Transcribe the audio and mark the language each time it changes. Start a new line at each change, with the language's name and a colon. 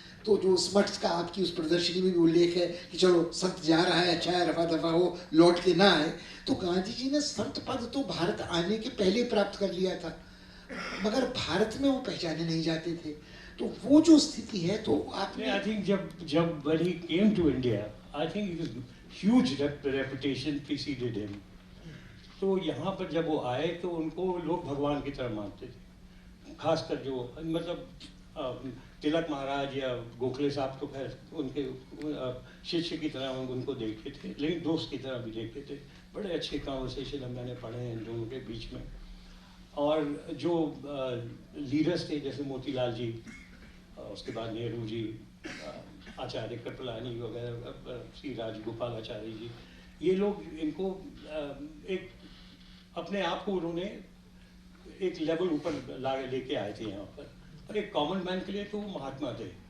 Hindi: तो जो स्मट्स का आपकी उस प्रदर्शनी में भी उल्लेख है कि चलो संत जा रहा है, अच्छा है, रफा दफा हो, लौट के ना आए, तो गांधी जी ने संत पद तो भारत आने के पहले प्राप्त कर लिया था, मगर भारत में वो पहचाने नहीं जाते थे। तो वो जो स्थिति है, तो आपने
English: I think जब when he came to India, I think his huge reputation preceded him.
Hindi: तो यहाँ पर जब वो आए तो उनको लोग भगवान की तरह मानते थे, खासकर जो मतलब तिलक महाराज या गोखले साहब तो खैर उनके शिष्य की तरह उनको देखते थे, लेकिन दोस्त की तरह भी देखते थे। बड़े अच्छे कॉन्वर्सेशन मैंने पढ़े हैं इन दोनों के बीच में। और जो लीडर्स थे जैसे मोतीलाल जी, उसके बाद नेहरू जी, आचार्य कृपलानी वगैरह, श्री राजगोपाल आचार्य जी, ये लोग इनको एक अपने आप को उन्होंने एक लेवल ऊपर लेके आए थे यहाँ पर, और एक कॉमन मैन के लिए तो वो महात्मा थे।